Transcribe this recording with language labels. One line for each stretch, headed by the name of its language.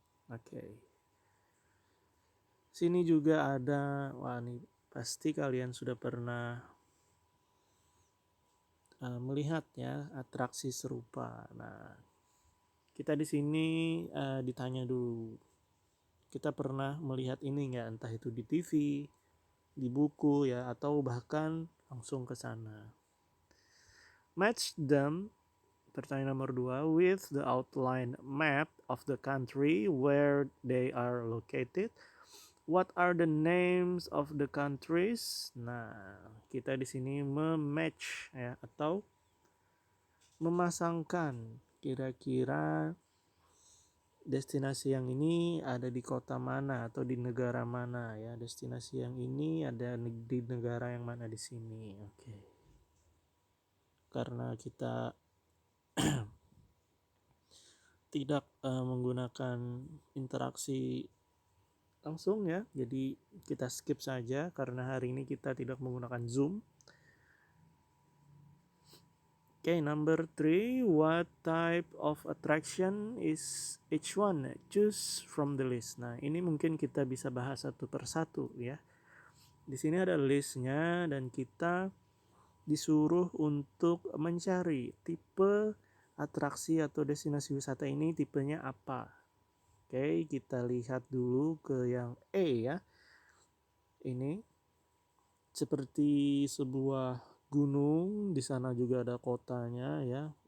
Indonesian: Oke. Sini juga ada, wah ini pasti kalian sudah pernah melihat ya atraksi serupa. Nah, kita di sini ditanya dulu, kita pernah melihat ini nggak, entah itu di TV, di buku ya, atau bahkan langsung ke sana.
English: Match them,
Indonesian: pertanyaan nomor 2,
English: with the outline map of the country where they are located. What are the names of the countries?
Indonesian: Nah, kita di sini mematch ya, atau memasangkan kira-kira destinasi yang ini ada di kota mana atau di negara mana ya. Destinasi yang ini ada di negara yang mana di sini. Oke. Karena kita tidak menggunakan interaksi langsung ya, jadi kita skip saja karena hari ini kita tidak menggunakan Zoom.
English: Okay, number 3, what type of attraction is each one? Choose from the list.
Indonesian: Nah, ini mungkin kita bisa bahas satu persatu ya. Di sini ada listnya dan kita disuruh untuk mencari tipe atraksi atau destinasi wisata ini tipenya apa. Oke, kita lihat dulu ke yang E ya. Ini seperti sebuah gunung, di sana juga ada kotanya ya.